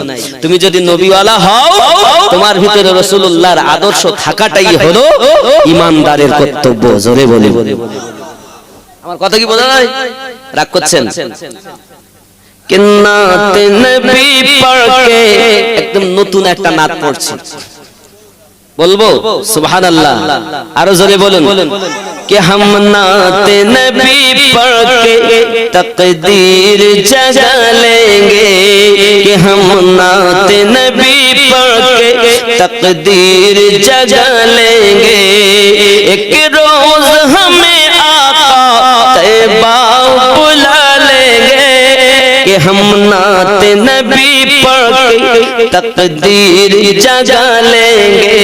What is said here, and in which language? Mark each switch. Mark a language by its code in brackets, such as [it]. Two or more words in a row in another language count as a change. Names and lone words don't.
[bn] তুমি যদি নবীওয়ালা হও, তোমার ভিতরে রাসূলুল্লাহর আদর্শ থাকাটাই হলো ঈমানদারের কর্তব্য। জোরে বলি, আমার কথা কি বোঝা যায়? রাগ করছেন? [ur] کہ نعت نبی پڑھ کے [bn] একদম নতুন একটা নাত পড়ছি, বলবো সুবহানাল্লাহ, আরো জোরে বলুন। [ur] کہ ہم نعت نبی پڑھ کے تقدیر جگا لیں گے، کہ ہم نعت نبی پڑھ کے تقدیر جگا لیں گے، ایک روز ہمیں آقا طیبہ بلا لیں گے، کہ ہم نعت نبی پڑھ کے تقدیر جگا لیں گے۔